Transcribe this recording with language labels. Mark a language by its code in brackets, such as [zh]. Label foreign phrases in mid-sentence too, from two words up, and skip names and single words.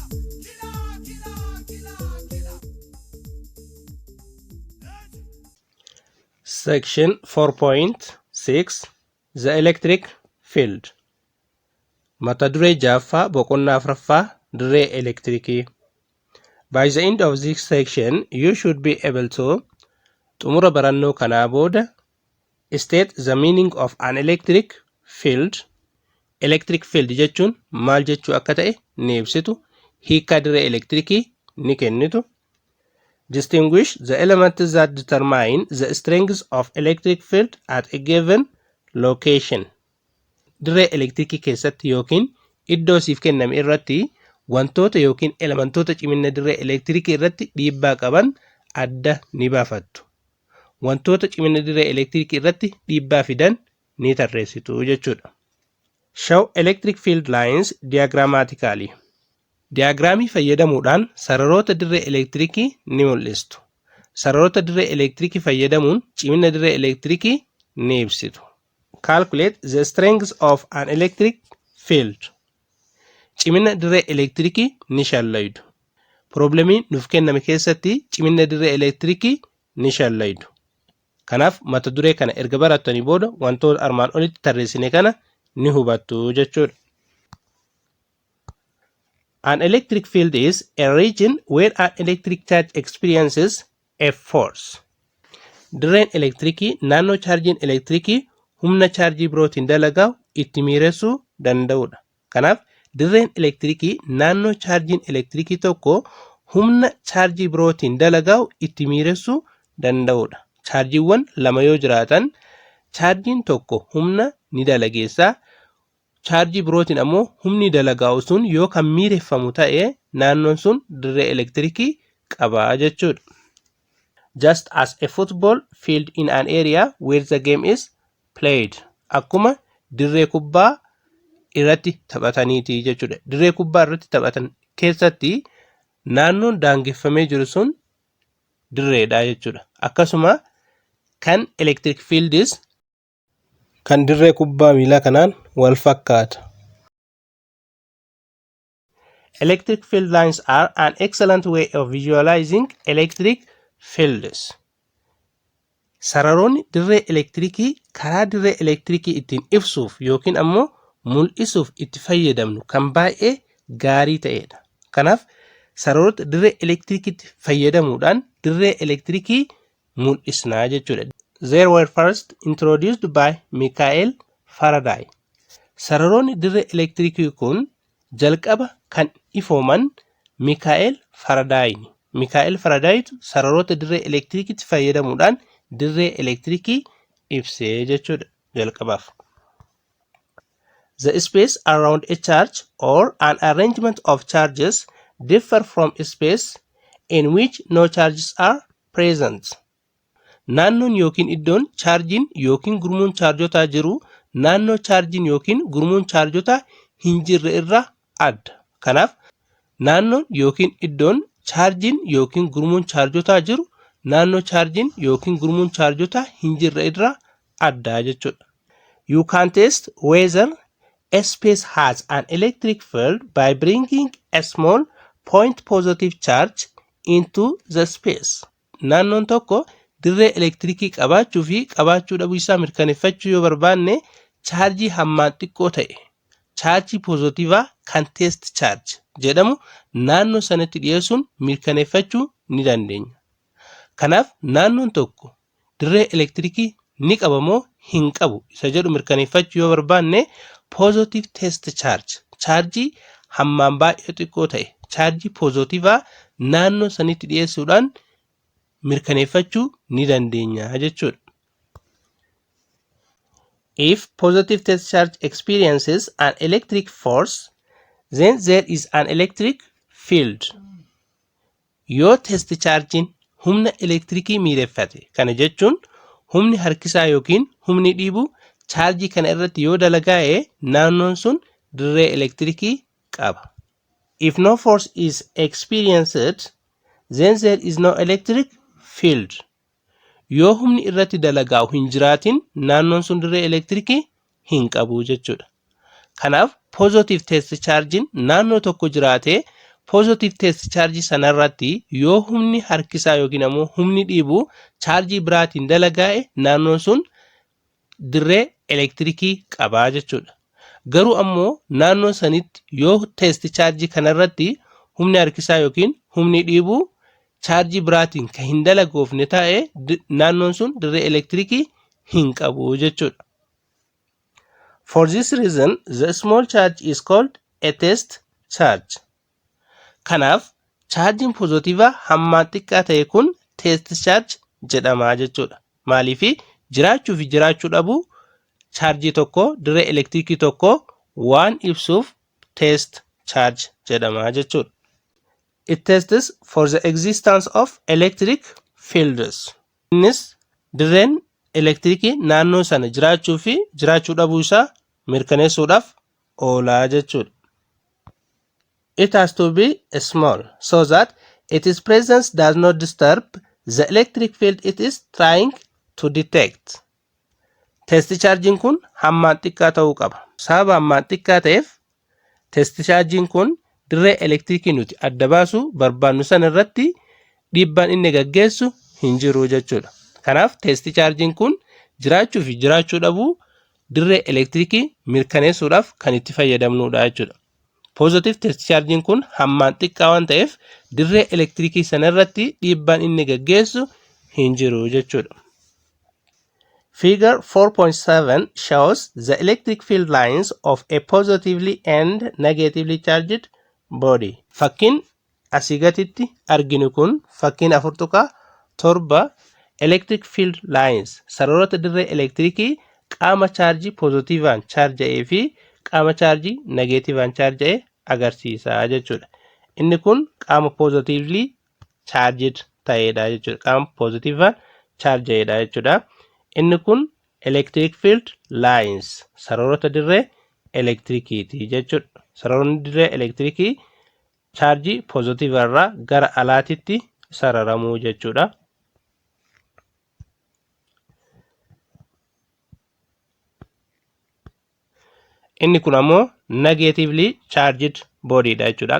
[en] Section 4.6 The Electric Field. [om] Mata duree jaaffaa boqonnaa afuraffaa dirree elektirikii. [en] By the end of this section, you should be able to [om] xumura barannoo kanaa booda [en] state the meaning of an electric field. Electric field [om] jechuun maal jechuu akka ta'e ni ibsitu. Hiika dirree elektirikii ni kennitu. [en] Distinguish the elements that determine the strength of electric field at a given location. [om] Dirree elektirikii keessatti yookiin iddoo siif kenname irratti wantoota yookiin elementoota cimina dirree elektirikii irratti dhiibbaa qaban adda ni baafattu. Wantoota cimina dirree elektirikii irratti dhiibbaa fidan ni tarreessitu jechuudha. [en] Show electric field lines diagrammatically. [om] Diyaagiraamii fayyadamuudhaan sararoota dirree elektirikii ni mul'istu. Sararoota dirree elektirikii fayyadamuun cimina dirree elektirikii ni ibsitu. [en] Calculate the strength of an electric field. [om] Cimina dirree elektirikii ni shallaydu. Problemiin nuuf kenname keessatti cimina dirree elektirikii ni shallaydu. Kanaaf mata duree kana erga barattanii booda wantoota armaan olitti tarreessine kana ni hubattu jechuudha. [en] An electric field is a region where an electric charge experiences a force. [om] Dirreen elektirikii naannoo chaarjiin elektirikii humna chaarjii birootiin dalagaa'u itti miiressuu danda'udha. Kanaaf dirreen elektirikii naannoo chaarjiin elektirikii tokko humna chaarjii birootiin dalagaa'u itti miiressuu danda'udha. Chaarjiiwwan lama yoo jiraatan chaarjiin tokko humna ni dalageessaa. Chaarjii birootiin ammoo humni dalagaa'u sun yoo kan miireffamu ta'e naannoon sun dirree elektirikii qaba jechuudha. [en] Just as a football field in an area where the game is played. [om] Akkuma dirree kubbaa irratti taphataniiti jechuudha. Dirree kubbaa irratti taphatan keessatti naannoon daangeffamee jiru sun dirreedha jechuudha. Akkasuma kan [en] electric fields [om] kan dirree kubbaa miilaa kanaan wal fakkaata. [en] Electric field lines are an excellent way of visualizing electric fields. [om] Sararoonni dirree elektirikii karaa dirree elektirikii ittiin ibsuuf yookiin ammoo mul'isuuf itti fayyadamnu kan baay'ee gaarii ta'edha. Kanaaf sararoota dirree elektirikiitti fayyadamuudhaan dirree elektirikii mul'isnaa jechuudha. [en] They were first introduced by Michael Faraday. [om] Sararoonni dirree elektirikii kun jalqaba kan ifooman Michael Faradayni. Michael Faradaytu sararoota dirree elektirikiitti fayyadamuudhaan dirree elektirikii ibsee jechuudha jalqabaaf. [en] The space around a charge or an arrangement of charges differ from a space in which no charges are present. [om] Naannoon yookiin iddoon chaarjiin yookiin gurmuun chaarjotaa jiru naannoo chaarjiin yookiin gurmuun chaarjotaa hin jirre irraa adda. Kanaaf naannoon yookiin iddoon chaarjiin yookiin gurmuun chaarjotaa jiru naannoo chaarjiin yookiin gurmuun chaarjotaa hin jirre irraa adda jechuudha. [en] You can test whether a space has an electric field by bringing a small point positive charge into the space. [om] Naannoon tokko dirree elektirikii qabaachuu fi qabaachuu dhabuu isaa mirkaneeffachuu yoo barbaanne chaarjii hammaan xiqqoo ta'e chaarjii poozitiivaa kan [en] test charge [om] jedhamu naannoo sanatti dhiyeessuun mirkaneeffachuu ni dandeenya. Kanaaf naannoon tokko dirree elektirikii ni qaba moo hin qabu isa jedhu mirkaneeffachuu yoo barbaanne [en] positive test charge [om] chaarjii hammaan baay'ee xiqqoo ta'e chaarjii poozitiivaa naannoo sanitti dhiyeessuudhaan mirkaneeffachuu ni dandeenya jechuudha. [en] If positive test charge experiences an electric force, then there is an electric field. [om] Yoo [en] test chargein [om] humna elektirikii miireffate kana jechuun humni harkisaa yookiin humni dhiibu chaarjii kana irratti yoo dalagaa'e naannoon sun dirree elektirikii qaba. [en] If no force is experienced, then there is no electric field. [om] Yoo humni irratti dalagaa'u hin jiraatin naannoon sun dirree elektirikii hin qabu jechuudha. Kanaaf [en] positive test chargein [om] naannoo tokko jiraate [en] positive test charge [om] sanarratti yoo humni harkisaa yookiin ammoo humni dhiibu charge biraatiin dalagaa'e naannoon sun dirree elektirikii qabaa jechuudha. Garuu ammoo naannoo sanitti yoo [en] test charge [om] kanarratti humni harkisaa yookiin humni dhiibu charge biraatiin kan hin dalagoofne ta'e naannoon sun dirree elektirikii hin qabu jechuudha. [en] For this reason, the small charge is called a test charge. [om] Kanaaf [en] charging positive [om] hammaan xiqqaa ta'e kun [en] test charge [om] jedhama jechuudha. Maaliifi jiraachuu fi jiraachuu dhabu charge tokko dirree elektirikii tokko waan ibsuuf [en] test charge [om] jedhama jechuudha. [en] It tests for the existence of electric fields. [om] Innis dirreen elektirikii naannoo sana jiraachuu fi jiraachuu dhabuu isaa mirkaneessuudhaaf oolaa jechuudha. [en] It has to be small so that its presence does not disturb the electric field it is trying to detect. Test charging [om] kun hammaan xiqqaa ta'uu qaba. Sababa hammaan xiqqaa ta'eef [en] test charging [om] kun dirree elektirikii nuti adda baasu barbaannu sana irratti dhiibbaan inni gaggeessu hin jiru jechuudha. Kanaaf [en] test charging [om] kun jiraachuu fi jiraachuu dhabuu dirree elektirikii mirkaneessuudhaaf kan itti fayyadamnudha jechuudha. [en] Positive test charging [om] kun hammaan xiqqaa waan ta'eef dirree elektirikii sana irratti dhiibbaan inni gaggeessu hin jiru jechuudha. [en] Figure 4.7 shows the electric field lines of a positively and negatively charged body. [om] Fakkiin asii gaditti arginu kun fakkiin 4.7 [en] electric field lines [om] sararoota dirree elektirikii qaama chaarjii pozitiivaan chaarja'ee fi qaama chaarjii negeetiivaan chaarja'e agarsiisa jechuudha. Inni kun qaama [en] positively charged [om] ta'edha jechuudha. Qaama positiivaan chaarja'edha jechuudha. Inni kun [en] electric field lines [om] sararoota dirree elektirikiiti jechuudha. Sararoonni dirree elektirikii chaarjii pozitiivarraa gara alaatitti sararamuu jechuudha. Inni kun ammoo [en] negatively charged body [om] dha jechuudha.